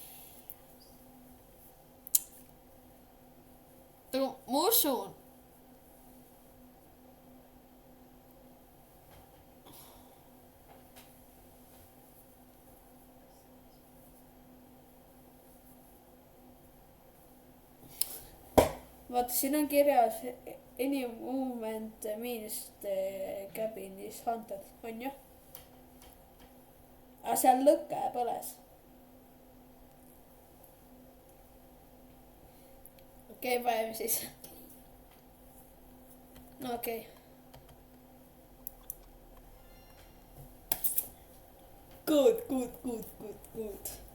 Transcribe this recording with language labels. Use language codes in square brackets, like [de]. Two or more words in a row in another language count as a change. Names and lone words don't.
[et] Nagu ma usun. Vaata, siin on kirjas [en] any movement means the cabin is haunted, [et] on ju? Aga seal lõkke põles. Okei, paneme siis. No okei. Good.